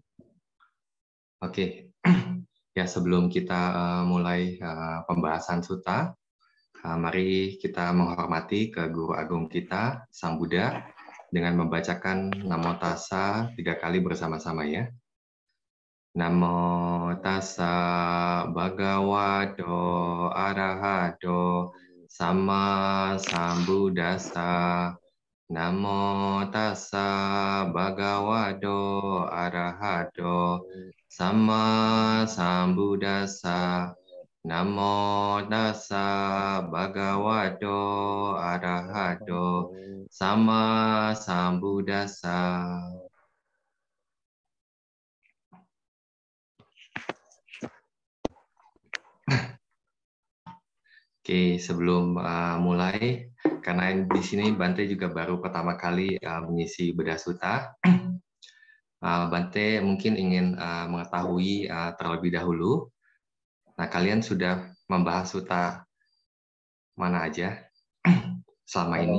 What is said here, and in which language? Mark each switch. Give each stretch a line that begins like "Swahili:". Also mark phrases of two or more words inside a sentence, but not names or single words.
Indonesian: Oke. Ya, sebelum kita mulai pembahasan sutta, mari kita menghormati ke Guru Agung kita, Sang Buddha, dengan membacakan Namo Tassa 3 kali bersama-sama ya.
Pali: Namo tassa bhagavato arahato sama sambuddhassa. Namo tassa bhagavato arahato sama sambuddhassa. Namo tassa bhagavato arahato sama sambuddhassa.
Indonesian: Oke, sebelum mulai, karena di sini Bante juga baru pertama kali mengisi Buddha Sutta, Bante mungkin ingin mengetahui terlebih dahulu, nah kalian sudah membahas sutta mana aja selama ini?